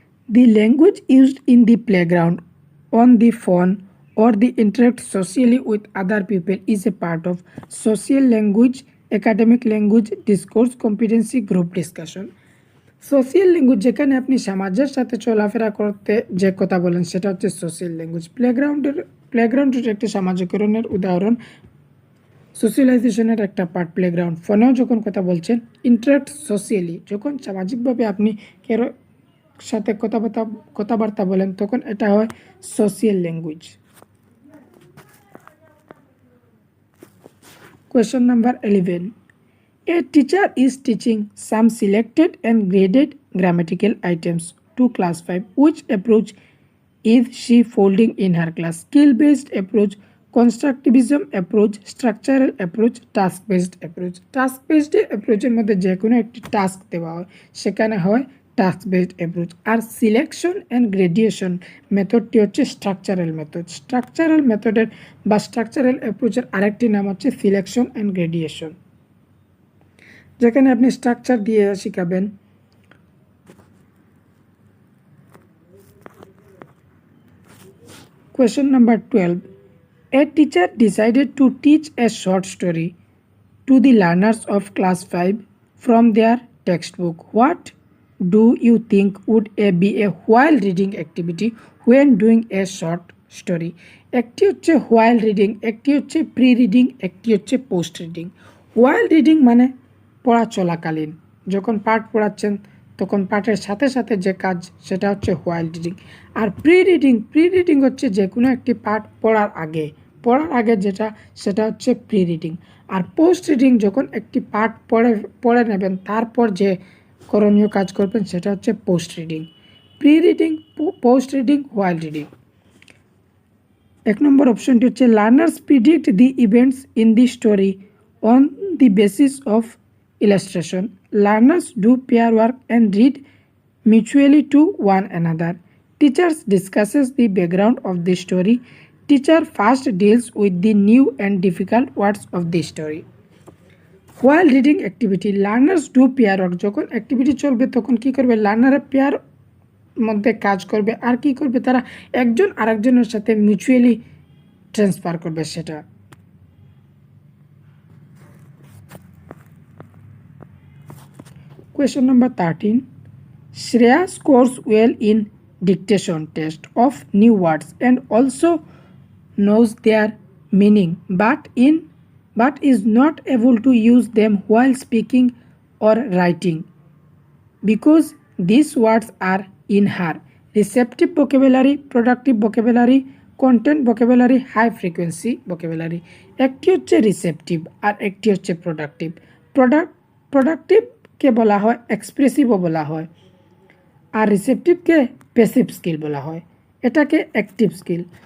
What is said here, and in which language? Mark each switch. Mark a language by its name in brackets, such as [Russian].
[English] The language used in the playground, on the phone, or the interact socially with other people is a part of social language, academic language, discourse, competency, group discussion. [Bangla] Social language, যেখানে আপনি সমাজের সাথে চলাফেরা করতে যে কথা বলেন সেটা হচ্ছে সোশিয়াল ল্যাঙ্গুয়েজ। প্লেগ্রাউন্ডের একটি সামাজিকরণের উদাহরণ, সোশ্যালাইজেশনের একটা পার্ট প্লেগ্রাউন্ড। ফোনেও যখন কথা বলছেন, ইন্টারাক্ট সোশিয়ালি, যখন সামাজিকভাবে আপনি কারো সাথে কথাবার্তা বলেন তখন এটা হয় social language. [English] Question number 11. A teacher is teaching some selected and graded grammatical items to class 5. Which approach is she following in her class? Skill-based approach, constructivism approach, structural approach, task-based approach. [Bangla] Task-based approachের মধ্যে যে কোনো একটি task দেওয়া হয়, সেখানে হয় task based approach. আর selection and গ্রেডিয়েশন মেথডটি হচ্ছে structural method. Structural মেথডের বা স্ট্রাকচারাল অ্যাপ্রোচের আরেকটি নাম হচ্ছে সিলেকশন অ্যান্ড গ্রেডিয়েশন, যেখানে আপনি স্ট্রাকচার দিয়ে শিখাবেন। [English] Question number 12. A teacher decided to teach a short story to the learners of class 5 from their textbook. What do you think would be a while reading activity when doing a short story? [Bangla] একটি হচ্ছে while reading, একটি হচ্ছে pre reading, একটি হচ্ছে post reading. while reading মানে পড়া চলাকালীন, যখন পাঠ পড়াচ্ছেন তখন পাঠের সাথে সাথে যে কাজ সেটা হচ্ছে while reading। আর প্রি রিডিং হচ্ছে যে কোনো একটি পাঠ পড়ার আগে যেটা, সেটা হচ্ছে প্রি রিডিং। আর পোস্ট রিডিং যখন একটি পাঠ পড়ে নেবেন তারপর যে করণীয় কাজ করবেন সেটা হচ্ছে post reading. [English] Pre reading, post reading, while reading। [Bangla] 1 নম্বর অপশনটি হচ্ছে [English] Learners predict the events in the story on the basis of illustration. Learners do pair work and read mutually to one another. Teachers discusses the background of the story. Teacher first deals with the new and difficult words of the story. While reading activity, learners do pair work. [Bangla] যখন activity চলবে তখন কি করবে, লার্নাররা pair মধ্যে কাজ করবে, আর কি করবে, তারা একজন আরেকজনের সাথে মিউচুয়ালি ট্রান্সফার করবে সেটা। [English] question number 13. Shreya scores well in dictation test of new words and also knows their meaning but is not able to use them while speaking or writing because these words are in her receptive vocabulary, productive vocabulary, content vocabulary, high frequency vocabulary. [Bangla] একটি হচ্ছে receptive আর একটি হচ্ছে productive. প্রোডাক্টিভকে বলা হয় এক্সপ্রেসিভও বলা হয়, আর রিসেপটিভকে passive skill বলা হয়, এটাকে অ্যাক্টিভ স্কিল।